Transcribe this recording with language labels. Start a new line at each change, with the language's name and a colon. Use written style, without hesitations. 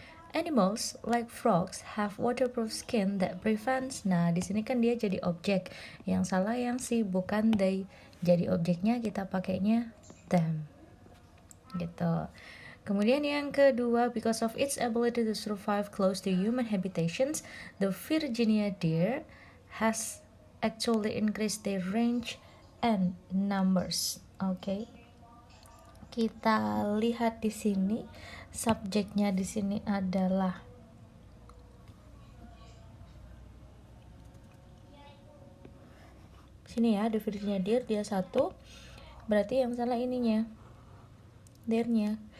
English: Animals like frogs have waterproof skin that prevents.
Indonesian: Nah, di sini kan dia jadi objek. Yang salah yang si, bukan they. Jadi objeknya kita pakainya them. Gitu. Kemudian yang kedua,
English: because of its ability to survive close to human habitations, the Virginia deer has actually increased their range and numbers.
Indonesian: Oke. Kita lihat di sini, subjeknya di sini adalah Sini ya, definisinya there, dia satu. Berarti yang salah ininya, there-nya.